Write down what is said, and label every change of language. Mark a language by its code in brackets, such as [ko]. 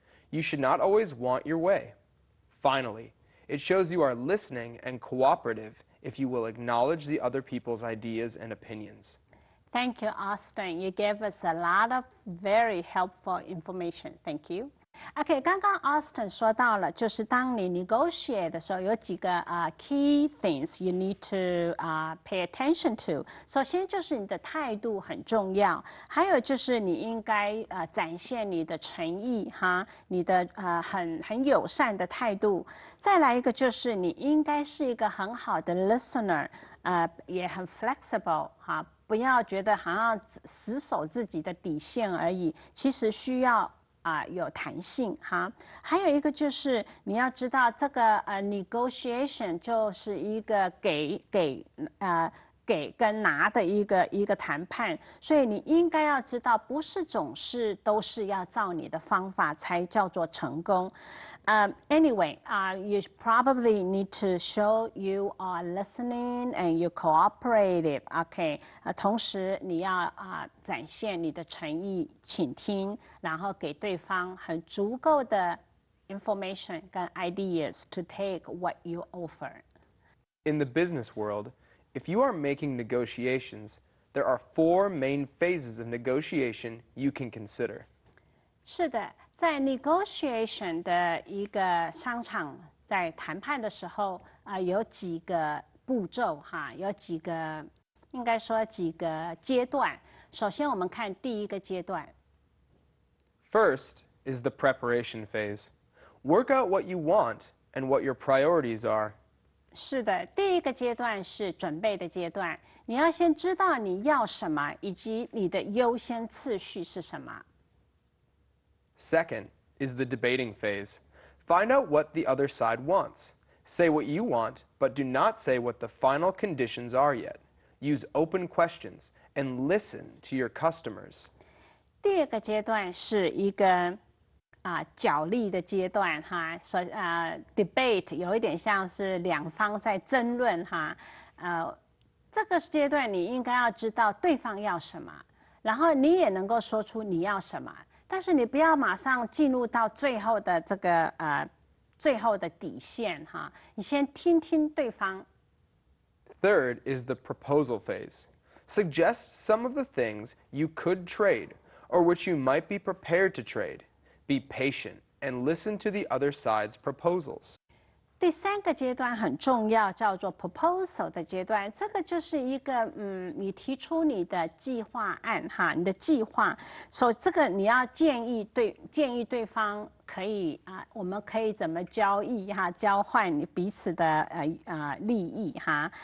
[en] You should not always want your way. Finally, it shows you are listening and cooperative if you will acknowledge the other people's ideas and opinions. Thank you, Austin. You gave us a lot of very helpful information. Thank you. [zh] OK， 刚刚 Austin 说到了，就是当你 negotiate 的时候，有几个 [en] key things you need to pay attention to。 [zh] 首先就是你的态度很重要，还有就是你应该展现你的诚意哈，你的很友善的态度。再来一个就是你应该是一个很好的 listener，也很 flexible 哈，不要觉得好像死守自己的底线而已，其实需要。有弹性哈，还有一个就是你要知道这个negotiation 就是一个给给跟拿的一个谈判，所以你应该要知道，不是总是都是要照你的方法才叫做成功。 [en] Anyway, you probably need to show you are listening and you cooperative. [zh] OK， 同时你要展现你的诚意，倾听，然后给对方很足够的 information 跟 [en] ideas to take what you offer. In the business world, if you are making negotiations, there are 4 main phases of negotiation you can consider. [zh] 是的，在 negotiation 的一个商场，在谈判的时候，有几个步骤哈，有几个应该说几个阶段。首先，我们看第一个阶段。 [en] First is the preparation phase. Work out what you want and what your priorities are. [zh] 是的，第一个阶段是准备的阶段，你要先知道你要什么，以及你的优先次序是什么。 [en] Second is the debating phase. Find out what the other side wants. Say what you want, but do not say what the final conditions are yet. Use open questions and listen to your customers. [zh] 第二个阶段是一个角力的阶段哈，debate 有一点像是两方在争论哈，这个阶段你应该要知道对方要什么，然后你也能够说出你要什么，但是你不要马上进入到最后的这个最后的底线哈，你先听听对方。 [en] Third is the proposal phase. Suggest some of the things you could trade or which you might be prepared to trade. Be patient and listen to the other side's proposals. [zh] 第三个阶段很重要，叫做 proposal 的阶段。这个就是一个你提出你的计划案哈，你的计划，所以这个你要建议对方可以我们可以怎么交易哈，交换你彼此的利益哈。